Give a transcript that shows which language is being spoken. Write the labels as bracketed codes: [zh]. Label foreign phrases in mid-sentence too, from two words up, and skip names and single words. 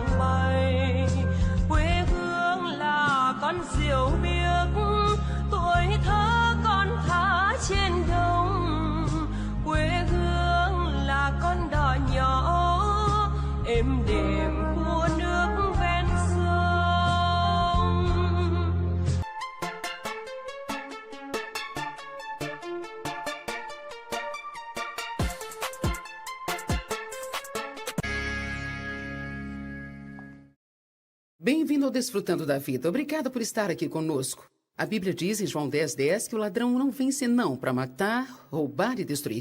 [vi] bay, quê hương là con diều biếc tuổi thơ con thả trên đồng, quê hương là con đò nhỏ êm đềm của nước ven sông. [pt] Bem-vindo ao Desfrutando da Vida. Obrigada por estar aqui conosco. A Bíblia diz em João 10:10 que o ladrão não vem senão para matar, roubar e destruir.